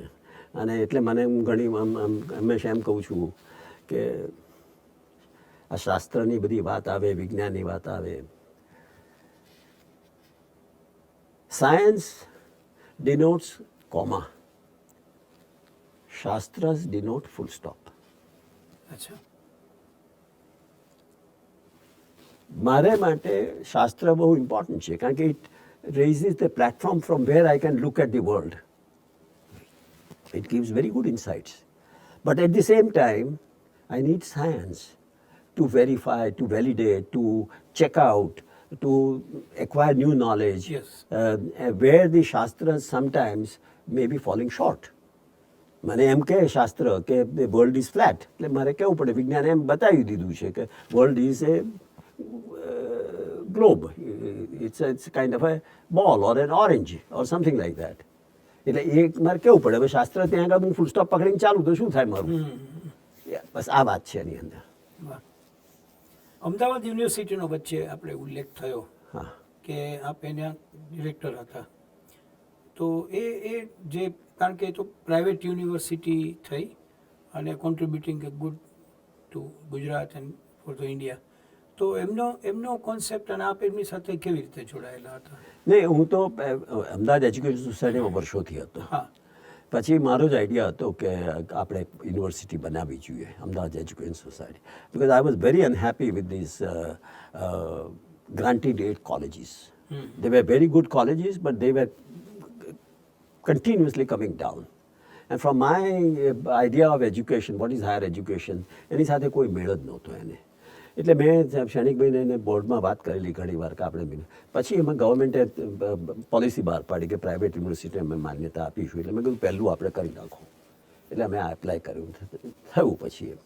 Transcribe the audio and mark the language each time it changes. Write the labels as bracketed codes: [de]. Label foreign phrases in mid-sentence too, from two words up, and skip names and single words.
[gu] અને એટલે મને હું ઘણી હંમેશા એમ કહું છું કે આ શાસ્ત્રની બધી વાત આવે, વિજ્ઞાનની વાત આવે, [en] science denotes comma, [gu] શાસ્ત્રસ [en] denote full stop. [gu] અચ્છા. મારે માટે શાસ્ત્ર બહુ ઇમ્પોર્ટન્ટ છે કારણ કે [en] ઇટ raises the platform from where I can look at the world. It gives very good insights. But at the same time, I need science to verify, to validate, to check out, to acquire new knowledge, Yes. where the Shastras sometimes may be falling short. [gu] મને એમ કહે શાસ્ત્ર કે [en] world is flat [gu] એટલે મારે કહેવું પડે વિજ્ઞાને એમ બતાવી દીધું છે કે [en] world is a globe. It's kind of a ball or an orange or something like that. [gu] એટલે એ મારે કેવું પડે હવે શાસ્ત્ર ત્યાં આગળ હું [en] full stop [gu] પકડીને ચાલું તો શું થાય મારું. બસ આ વાત છે એની અંદર. અમદાવાદ યુનિવર્સિટીનો વચ્ચે આપણે ઉલ્લેખ થયો હા કે આપ એના ડિરેક્ટર હતા, તો એ જે કારણ કે એ તો [en] private university [gu] થઈ અને [en] contributing a good to Gujarat and for the India, [gu] તો એમનો કોન્સેપ્ટ અને આપ એમની સાથે કેવી રીતે જોડાયેલા હતા? નહીં, હું તો અમદાવાદ એજ્યુકેશન સોસાયટીમાં વર્ષોથી હતો. હા. પછી મારો જ આઈડિયા હતો કે આપણે યુનિવર્સિટી બનાવવી જોઈએ, અમદાવાદ એજ્યુકેશન સોસાયટી, [en] because I was very unhappy with this granted aid colleges. They were very good colleges, but they were continuously coming down. And from my idea of education, what is higher education, [gu] એની સાથે કોઈ મેળ જ નહોતો એને. એટલે મેં ક્ષણિકભાઈને એને બોર્ડમાં વાત કરેલી ઘણી વાર કે આપણે પછી એમાં ગવર્મેન્ટે પોલિસી બહાર પાડી કે [en] private university [gu] અમે માન્યતા આપીશું. એટલે મેં કીધું પહેલું આપણે કરી નાખો. એટલે અમે આ એપ્લાય કર્યું, થયું પછી એમ.